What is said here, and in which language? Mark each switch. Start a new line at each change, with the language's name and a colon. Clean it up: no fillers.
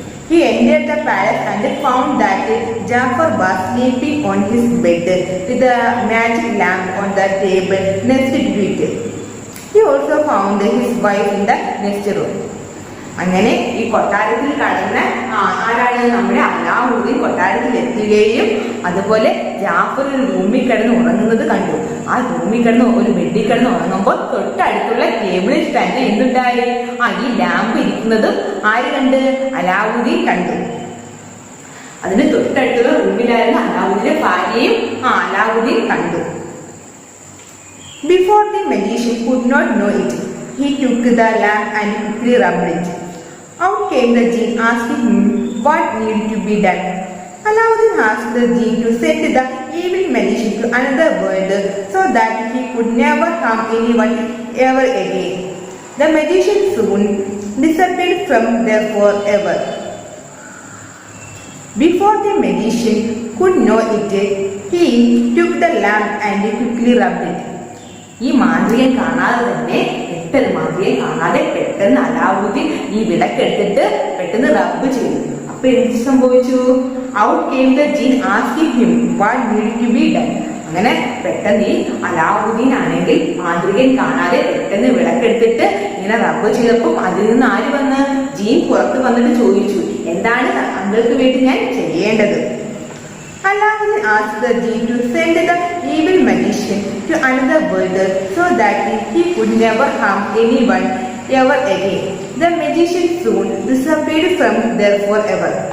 English: He entered the palace and found that Jafar was sleeping on his bed with the magic lamp on the table next to it. He also found his wife in the next room.
Malayalam: അങ്ങനെ ഈ കൊട്ടാരത്തിൽ കടന്ന ആരാണ്? നമ്മുടെ അലാവുദ്ദീൻ കൊട്ടാരത്തിൽ എത്തുകയും അതുപോലെ ജാഫർ ഒരു റൂമിൽ കിടന്ന് ഉറങ്ങുന്നത് കണ്ടു. ആ റൂമിൽ കിടന്ന് ഒരു ബെഡിൽ കിടന്ന് ഉറങ്ങുമ്പോൾ തൊട്ടടുത്തുള്ള ടേബിളിൽ തന്നെ എന്തുണ്ടായി? ഈ ലാമ്പ് ഇരിക്കുന്നതും ആര് കണ്ട്? അലാവുദ്ദീൻ കണ്ടു. അതിന് തൊട്ടടുത്തുള്ള റൂമിലായിരുന്നു അലാവുദ്ദീന്റെ ഭാര്യയും അലാവുദ്ദീൻ കണ്ടു.
English: Before the magician could not know it, he took the lamp and quickly rubbed it. Out came the jinn asking him what needed to be done. Alauddin asked the jinn to send the evil magician to another world so that he could never harm anyone ever again. The magician soon disappeared from there forever. Before the magician could know it, he took the lamp and quickly rubbed it.
Malayalam: ഈ മാന്ത്രികൻ കാണാതെ തന്നെ മാന്ത്രികൻ കാണാതെ പെട്ടെന്ന് അലാവുദ്ദീൻ ഈ വിളക്കെടുത്തിട്ട് പെട്ടെന്ന് റബ്ബ് ചെയ്തു. അപ്പൊ എന്ത് സംഭവിച്ചു?
English: Out came the genie asking him what need to be done.
Malayalam: അങ്ങനെ പെട്ടെന്ന് ഈ അലാവുദ്ദീൻ ആണെങ്കിൽ മാന്ത്രികൻ കാണാതെ പെട്ടെന്ന് വിളക്കെടുത്തിട്ട് ഇങ്ങനെ റബ്ബ് ചെയ്തപ്പോൾ അതിൽ നിന്ന് ആര് വന്ന്? ജീൻ പുറത്ത് വന്നിട്ട് ചോദിച്ചു, എന്താണ് താങ്കൾക്ക് വേണ്ടി ഞാൻ ചെയ്യേണ്ടത്?
English: Aladdin asked the genie to send the evil magician to another world so that he could never harm anyone ever again. The magician soon disappeared from there forever.